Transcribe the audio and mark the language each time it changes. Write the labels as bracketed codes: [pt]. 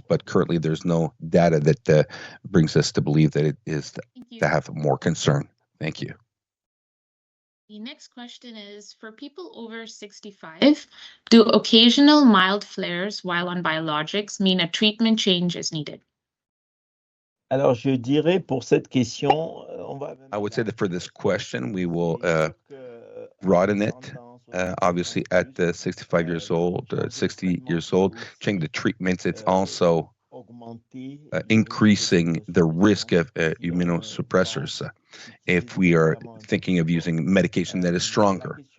[en] But currently, there's no data that brings us to believe that it is to have more concern. Thank you. The next question is, for people over 65, do occasional mild flares while on biologics mean a treatment change is needed? [fr] Alors, je dirais pour cette question, [en] I would say that for this question, we will broaden it. Obviously, at 65 years old, 60 years old, changing the treatments, it's also increasing the risk of immunosuppressors if we are thinking of using medication that is stronger.